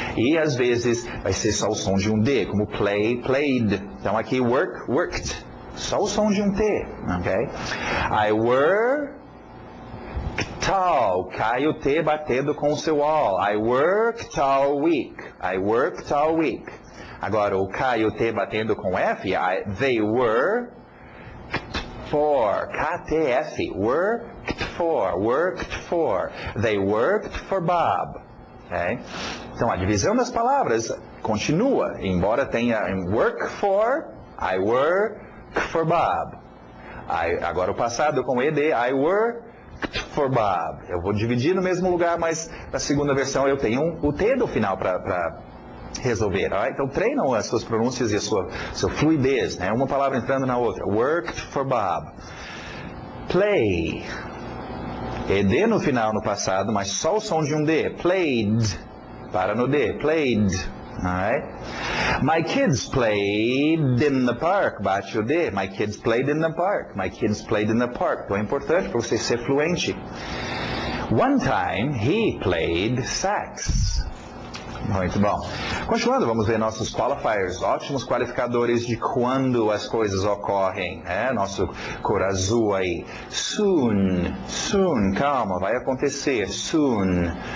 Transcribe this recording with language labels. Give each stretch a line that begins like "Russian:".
Portuguese: E às vezes vai ser só o som de um d, como play, played. Então aqui work, worked. Só o som de um t. Okay?
English: I worked.
Portuguese: Cai o T batendo com o seu all.
English: I worked all week. I worked all week.
Portuguese: Agora, o cai o T batendo com F,
English: they worked for. KTF. Worked for. They worked for Bob. Okay?
Portuguese: Então, a divisão das palavras continua. Embora tenha work for,
English: I work for Bob.
Portuguese: Agora, o passado com ED,
English: I work for Bob.
Portuguese: Eu vou dividir no mesmo lugar, mas na segunda versão eu tenho o T do final para resolver. Right? Então treinam as suas pronúncias e a sua fluidez, né? Uma palavra entrando na outra.
English: Worked for Bob. Play.
Portuguese: ED no final no passado, mas só o som de um D.
English: Played.
Portuguese: Para no D. Played. Alright?
English: My kids played in the park.
Portuguese: Bate o D.
English: My kids played in the park. My kids played in the park.
Portuguese: Então é importante para você ser fluente.
English: One time he played sax.
Portuguese: Muito bom. Continuando, vamos ver nossos qualifiers, ótimos qualificadores de quando as coisas ocorrem. Nosso cor azul aí. Soon, calma, vai acontecer. Soon.